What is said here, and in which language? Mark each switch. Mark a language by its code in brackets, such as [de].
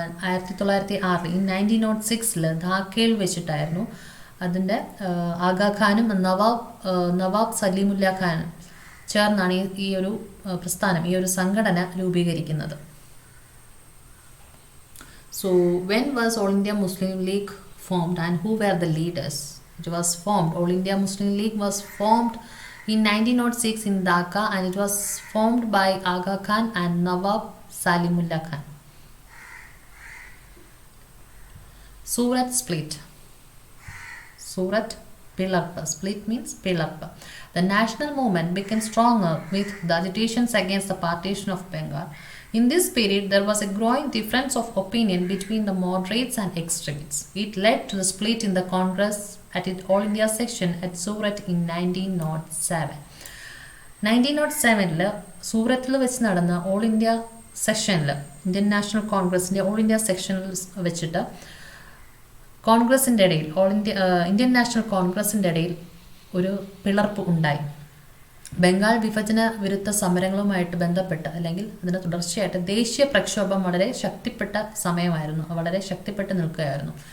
[ml] 1906 in 1906 ധാക്കയിൽ വെച്ചിട്ടായിരുന്നു അതിൻ്റെ ആഗാഖാനും നവാബ് സലീമുല്ല ഖാനും ചേർന്നാണ് ഈ ഒരു പ്രസ്ഥാനം, ഈ ഒരു സംഘടന രൂപീകരിക്കുന്നത്. [en] So when was All India Muslim League formed and who were the leaders? It was formed, All India Muslim League was formed in 1906 in Dhaka and it was formed by Aga Khan and Nawab Salimullah Khan. Surat split. Surat Pilarpa. Split means Pilarpa. The national movement became stronger with the agitations against the partition of Bengal. In this period, there was a growing difference of opinion between the moderates and extremists. It led to the split in the Congress at its All India section at Surat in 1907. [ml] 1907 സൂറത്തിൽ വെച്ച് നടന്ന all India സെഷനിൽ, Indian national കോൺഗ്രസിൻ്റെ all India സെക്ഷനിൽ വെച്ചിട്ട് കോൺഗ്രസിൻ്റെ ഇടയിൽ Indian national കോൺഗ്രസിൻ്റെ ഇടയിൽ ഒരു പിളർപ്പ് ഉണ്ടായി. ബംഗാൾ വിഭജന വിരുദ്ധ സമരങ്ങളുമായിട്ട് ബന്ധപ്പെട്ട് അല്ലെങ്കിൽ അതിന് തുടർച്ചയായിട്ട് ദേശീയ പ്രക്ഷോഭം വളരെ ശക്തിപ്പെട്ട സമയമായിരുന്നു, വളരെ ശക്തിപ്പെട്ട് നിൽക്കുകയായിരുന്നു.